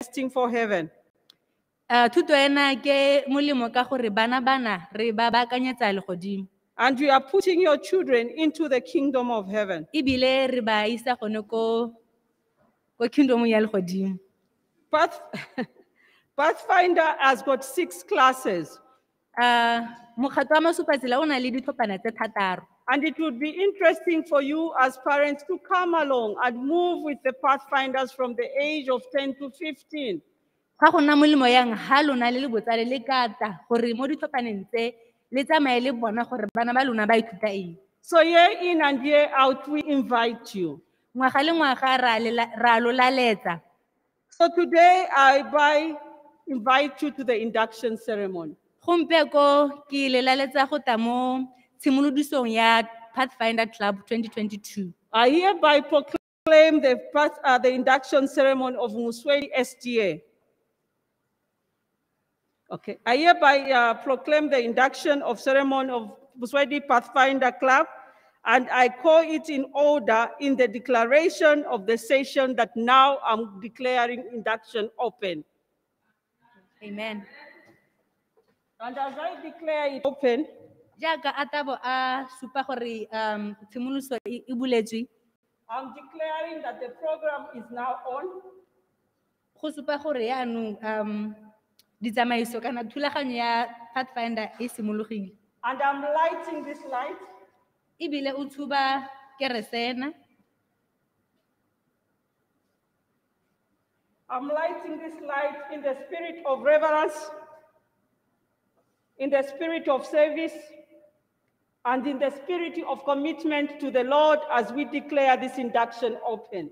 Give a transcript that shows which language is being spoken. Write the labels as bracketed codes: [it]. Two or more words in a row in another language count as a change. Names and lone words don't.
[en] destined for heaven. [tn] Thuto ena ke molemo ka gore bana re ba baakanyetsa legodimo. [en] And you are putting your children into the kingdom of heaven. [tn] Ebile re ba isa gone ko kingdom ya legodimo. [en] Pathfinder has got 6 classes. [tn] Mokgatlo wa masupatsela o na le ditlhophana tse 3. [en] And it would be interesting for you as parents to come along and move with the Pathfinders from the age of 10 to 15. [tn] Ga go nna molemo yang ha lona le botsale le kata gore mo ditlhophaneng tse le tsamaye le bona gore bana ba lona ba ithuta eng. [en] So year in and year out, we invite you. [tn] Ngwaga le ngwaga ra lo laletsa. [en] So today, I invite you to the induction ceremony. [tn] Gompieko ke le laletsa go ta mo tshimolodisong ya Pathfinder Club 2022. [en] I hereby proclaim the induction ceremony of Motswedi SDA. Okay, I hereby proclaim the induction of ceremony of Motswedi Pathfinder Club, and I call it in order in the declaration of the session that now I'm declaring induction open. Amen. And as I declare it open, [tn] Jaaka a tabo a supa gore tshimoloso e buletswe. [en] I'm declaring that the program is now on. [tn] Go supa gore yaanong ditsamaiso kana thulaganyo ya Pathfinder e simologile. [en] And I'm lighting this light. [tn] Ebile o tshuba keresena. [en] I'm lighting this light in the spirit of reverence, in the spirit of service, and in the spirit of commitment to the Lord as we declare this induction open.